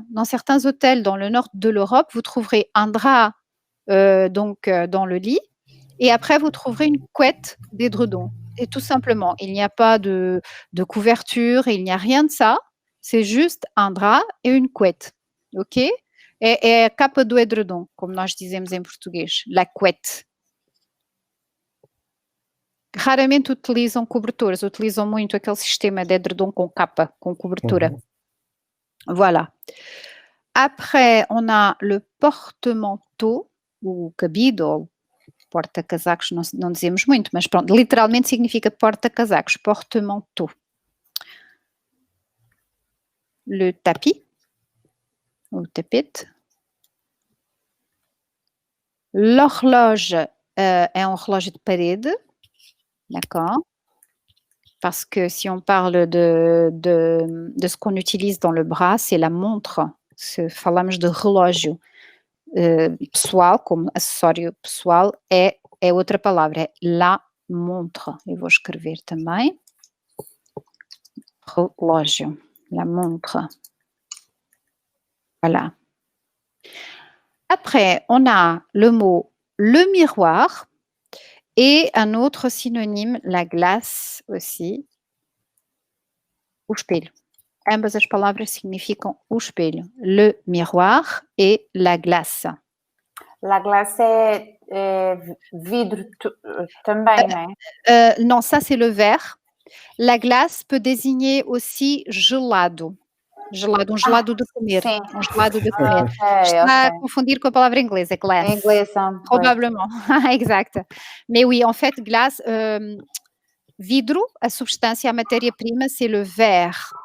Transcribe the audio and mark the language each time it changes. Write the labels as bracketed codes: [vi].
[fr] Dans certains hôtels dans le nord de l'Europe, vous trouverez un drap dans le lit. Et après, vous trouverez une couette d'édredon. Et tout simplement, il n'y a pas de couverture, il n'y a rien de ça. C'est juste un drap et une couette. OK? [pt] É a capa do edredom, como nós dizemos em português, la couette. Raramente utilizam cobertores, utilizam muito aquele sistema de edredom com capa, com cobertura. Voilà. [fr] Après, on a le porte-manteau, [pt] ou cabido, ou porta-casacos, não dizemos muito, mas pronto, literalmente significa porta-casacos, porte-manteau. [fr] Le tapis, ou tapete. [pt] L'horloge é um relógio de parede, d'accord? [fr] Parce que si on parle de ce qu'on utilise dans le bras, c'est la montre. [pt] Se falamos de relógio pessoal, como acessório pessoal, é outra palavra, é la montre. Eu vou escrever também. Relógio, la montre. Voilà. [fr] Après, on a le mot le miroir et un autre synonyme, la glace aussi. [pt] O espelho. Ambas as palavras significam o espelho. Le miroir et la glace. La glace é vidro também, não é? [fr] Non, ça c'est le verre. La glace peut désigner aussi gelado. [pt] Gelado, um gelado de comer. Sim. Um gelado de comer. Ok, Está a ok. confundir com a palavra inglesa, glass. Em inglês são. [fr] Probablement, exact. Mais oui, en fait, glace, [pt] vidro, a substância, a matéria-prima, [fr] c'est le verre.